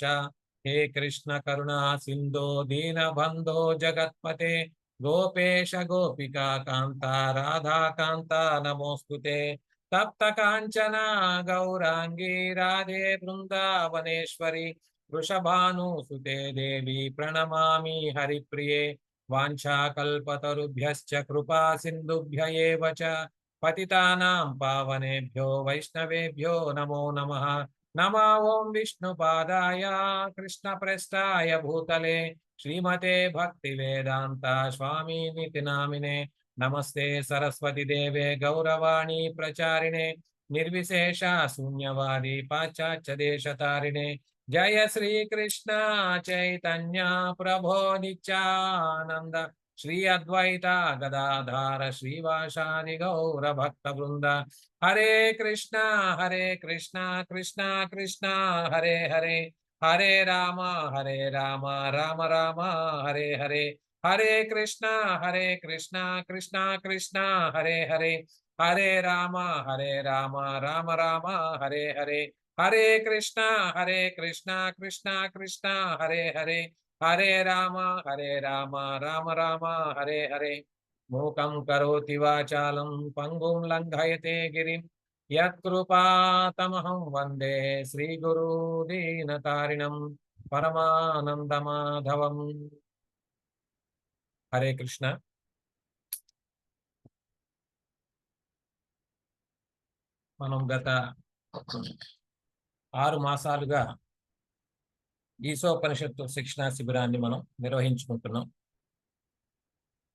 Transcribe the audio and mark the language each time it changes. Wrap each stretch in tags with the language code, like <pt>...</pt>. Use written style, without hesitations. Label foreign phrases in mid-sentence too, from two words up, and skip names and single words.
<sa>హే కృష్ణ కరుణా సింధో దీనబంధో జగత్పతే గోపేశ గోపికా కాంత రాధాకాంత నమోస్తుతే. తప్త కాంచన గౌరాంగీ రాధే బృందావనేశ్వరి వృషభానుసుతే దేవి ప్రణమామి హరిప్రియే. వాంఛాకల్పతరుభ్యశ్చ కృపా సింధుభ్య ఏవ చ పతితానాం పావనేభ్యో వైష్ణవేభ్యో నమో నమః. నమో ఓం విష్ణుపాదాయ కృష్ణప్రేష్ఠాయ భూతలే శ్రీమతే భక్తివేదాంత స్వామినితి నామినే. నమస్తే సరస్వతి దేవే గౌరవాణి ప్రచారిణే నిర్విశేష శూన్యవాది పాశ్చాత్య దేశతారిణే. జయ శ్రీకృష్ణ చైతన్య ప్రభో నిత్యానంద శ్రీ అద్వైత గదాధార శ్రీవాసాది గౌర భక్త బృంద. హరే కృష్ణ కృష్ణ కృష్ణ హరే హరే. హరే రామ రామ రామ హరే హరే. హరే కృష్ణ కృష్ణ కృష్ణ హరే హరే. హరే రామ రామ రామ హరే హరే. హరే కృష్ణ కృష్ణ కృష్ణ హరే హరే. హరే రామ రామ రామ హరే హరే. మూకం కరోతి వాచాలం పంగుం లంఘయతే గిరిం యత్కృపాతమహం వందే శ్రీగురు దీనతారిణం పరమానందమాధవం. హరే కృష్ణ.</sa> <te>మనం గత 6 మాసాలుగా ఈశోపనిషత్తు శిక్షణా శిబిరాన్ని మనం నిర్వహించుకుంటున్నాం.</te>